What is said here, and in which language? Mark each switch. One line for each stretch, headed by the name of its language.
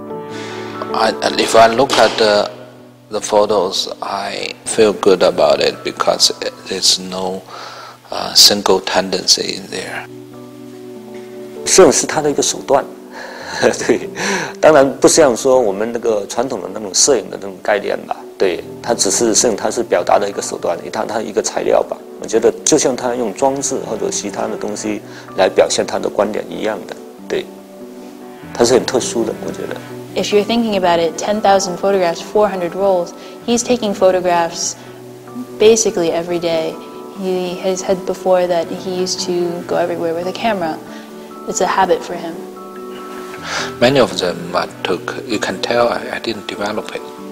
English: If I look at the photos, I feel good about it because there's no single tendency in there.
Chinese: 摄影是他的一个手段，对，当然不像说我们那个传统的那种摄影的那种概念吧，对，它只是摄影，它是表达的一个手段，它一个材料吧。我觉得就像他用装置或者其他的东西来表现他的观点一样的，对，它是很特殊的，我觉得。
English: If you're thinking about it, 10,000 photographs, 400 rolls, he's taking photographs basically every day. He has said before that he used to go everywhere with a camera. It's a habit for him. Many of them I took, you can tell I didn't develop it.